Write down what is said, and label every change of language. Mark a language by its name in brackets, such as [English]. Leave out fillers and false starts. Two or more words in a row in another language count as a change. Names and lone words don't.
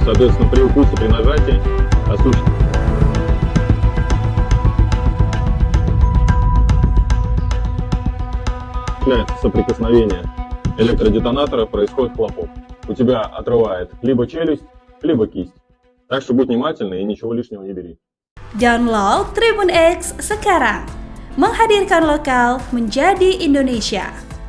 [Russian] Соответственно, при укусе, при нажатии осуществляется соприкосновение электродетонатора, происходит хлопок. У тебя отрывает либо челюсть, либо кисть. Так что будь внимательный и ничего лишнего не бери. [Indonesian] Download Tribun X sekarang, menghadirkan lokal menjadi Indonesia.